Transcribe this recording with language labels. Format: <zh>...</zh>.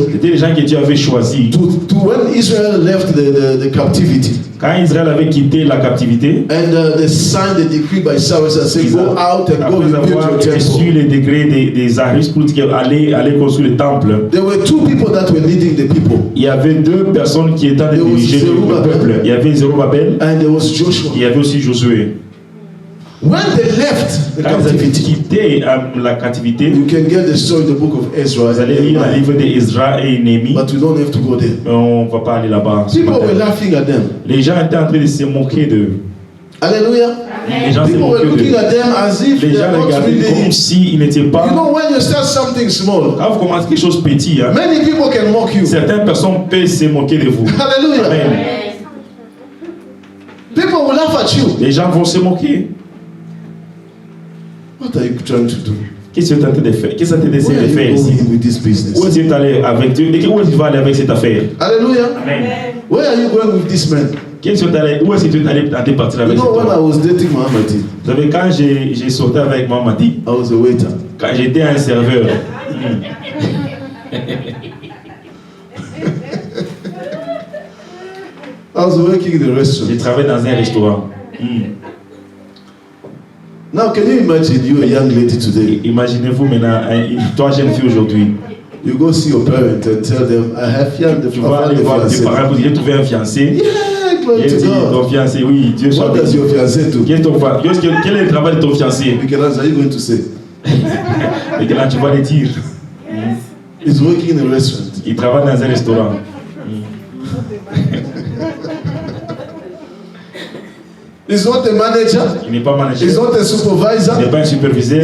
<fr>c'était les gens que Dieu avait choisis.</fr> <en>to when Israel left the captivity,</en> <fr>Quand Israël avait quitté la captivité,</fr> <en>and they signed the decree by Cyrus and said, "Go out and go</en> <fr>après</fr> <en>rebuild</en> <fr>avoir</fr> <en>your</en> <fr>reçu</fr> <en>temple."</en> <fr>les degrés des Arius pour dire aller construire le temple,</fr> <en>There were two people that were leading the people,</en> <fr>il y avait deux personnes qui étaient en train de diriger le peuple. Il y avait Zorobabel</fr> <en>and there was Joshua.</en> <fr>et il y avait aussi Josué.</fr> <en>When they left the</en> <fr>Quand ils avaient</fr> <en>captivity,</en> <fr>quitté la captivité,</fr> <en>you can get the story in the book of Ezra,</en> <fr>vous allez lire le livre d'Ezra et Néhémie,</fr> <en>but you don't have to go there.</en> <fr>mais on ne va pas aller là-bas. ce</fr> <en>People</en> <fr>matin.</fr> <en>were laughing at them.</en> <fr>Les gens étaient en train de se moquer d'eux. Hallelujah. Les gens se</fr> <en>People were</en> <fr>moquaient</fr> <en>looking</en> <fr>d'eux.</fr> <en>at them as if</en> <fr>Les</fr> <en>they</en> <fr>gens</fr> <en>are</en> <fr>les</fr> <en>not</en> <fr>regardaient comme</fr> <en>really.</en> <fr>s'ils n'étaient</fr> <en>You</en> <fr>pas.</fr> <en>know, when you start something small,</en> <fr>Quand vous commencez quelque chose de petit, hein,</fr> <en>many people can mock you.</en> <fr>certaines personnes peuvent se moquer de vous. Hallelujah. Amen.</fr> <en>People will laugh at you.</en> <fr>Les gens vont se moquer.</fr> <en>What are you trying to do?</en> <fr>Qu'est-ce que tu es en train de faire? Qu'est-ce que tu essaies</fr> <en>Where</en> <fr>de</fr> <en>are</en> <fr>faire</fr> <en>you</en> <fr>ici?</fr> <en>going with this</en> <fr>Où</fr> <en>business?</en> <fr>est-ce que tu es allé avec Dieu? Et où est-ce que tu vas aller avec cette affaire? Hallelujah. Amen.</fr> <en>Where are you going with this man?</en> <fr>Qu'est-ce que tu es allé? Où est-ce que tu es allé partir</fr> <en>You</en> <fr>avec cet</fr> <en>know, when I</en> <fr>homme?</fr> <en>was dating Muhammadi,</en> <fr>Vous savez, quand j'ai sorti avec Mamadi,</fr> <en>I was a waiter.</en> <fr>quand j'étais un serveur,</fr> <en>I was working in a restaurant.</en> <fr>j'ai travaillé dans un restaurant.</fr> <en>Now, can you imagine you a young lady today?</en> <fr>Imaginez-vous maintenant, toi jeune fille aujourd'hui,</fr> <en>You go see your parents and tell them, I have found the</en> <fr>tu vas aller voir tes parents, vous dites, j'ai trouvé un fiancé.</fr> <en>Yeah, glory</en> <fr>J'ai</fr> <en>to</en> <fr>dit,</fr> <en>God.</en> <fr>ton fiancé, oui, Dieu soit</fr> <en>What does</en> <fr>béni.</fr> <en>your fiancé do?</en> <fr>Quel est le travail de ton fiancé?</fr> <en>You can answer, are you going to say?</en> <fr>Et que là, tu vas le dire.</fr> <en>He's working in a restaurant.</en> <fr>Il travaille dans un restaurant.</fr> <en>He's not a manager.</en> <fr>Il n'est pas manager.</fr> <en>He's not a</en> <fr>Il</fr> <en>supervisor.</en> <fr>n'est pas un superviseur.</fr>